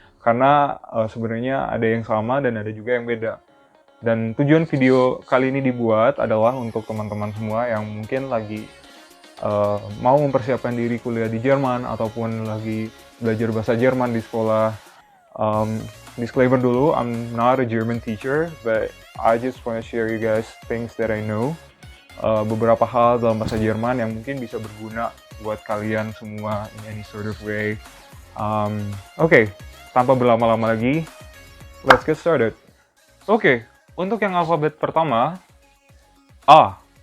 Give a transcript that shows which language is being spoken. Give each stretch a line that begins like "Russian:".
Indonesian: Karena sebenarnya ada yang sama dan ada juga yang beda. Dan tujuan video kali ini dibuat adalah untuk teman-teman semua yang mungkin lagi mau mempersiapkan diri kuliah di Jerman ataupun lagi belajar bahasa Jerman di sekolah.
English: Disclaimer
Indonesian: dulu,
English: I'm not a German teacher, but I just want to share you guys things that I know.
Indonesian: Beberapa hal dalam bahasa Jerman yang mungkin bisa berguna buat kalian semua
English: in any sort of way.
Indonesian: Oke, tanpa berlama-lama lagi,
English: let's get started.
Indonesian: Oke, untuk yang alfabet pertama, A.